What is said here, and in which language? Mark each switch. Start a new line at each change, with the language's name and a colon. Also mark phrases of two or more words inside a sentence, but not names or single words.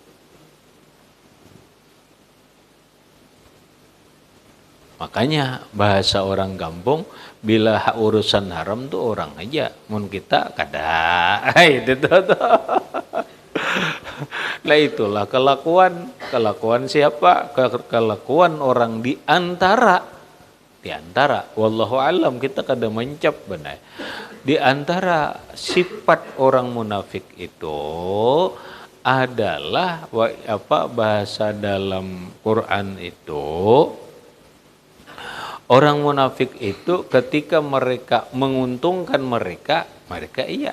Indonesian: Makanya bahasa orang kampung bila urusan haram tuh orang aja.
Banjar: Mun kita kada. Itu tuh.
Indonesian: Nah itulah kelakuan siapa? Kelakuan orang di antara
Arabic: wallahu alam
Indonesian: kita kada mencap benar. Di antara sifat orang munafik itu adalah bahasa dalam Quran itu orang munafik itu ketika mereka menguntungkan mereka iya.